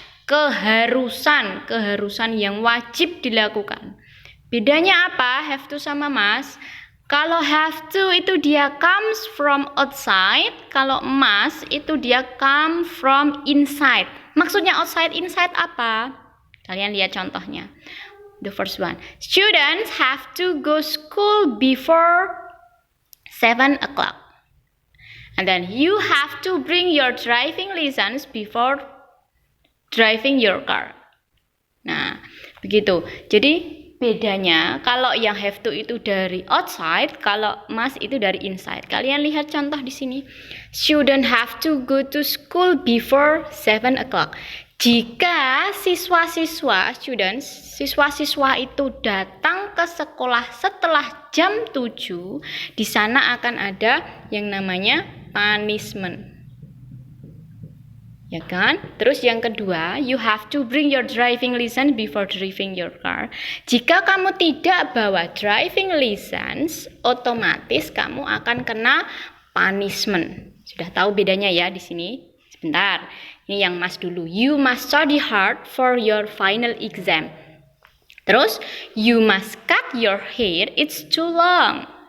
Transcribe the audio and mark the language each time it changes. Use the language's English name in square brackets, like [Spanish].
[Indonesian] Keharusan yang wajib dilakukan. Bedanya apa have to sama must? Kalau have to itu dia [English] comes from outside, [Indonesian] kalau must itu dia [English] come from inside. [Indonesian] Maksudnya outside, inside apa? Kalian lihat contohnya. [English] The first one. Students have to go school before 7 o'clock. And then you have to bring your driving license before driving your car. [Indonesian] Nah, begitu. Jadi bedanya kalau yang have to itu dari outside, kalau must itu dari inside. Kalian lihat contoh di sini. [English] Student have to go to school before 7 o'clock. [Indonesian] Jika siswa-siswa itu datang ke sekolah setelah jam 7, di sana akan ada yang namanya punishment. Ya kan? Terus yang kedua, [English] you have to bring your driving license before driving your car. [Indonesian] Jika kamu tidak bawa driving license, otomatis kamu akan kena punishment. Sudah tahu bedanya ya di sini? Sebentar. Ini yang must dulu. [English] You must study hard for your final exam. Terus, you must cut your hair, it's too long.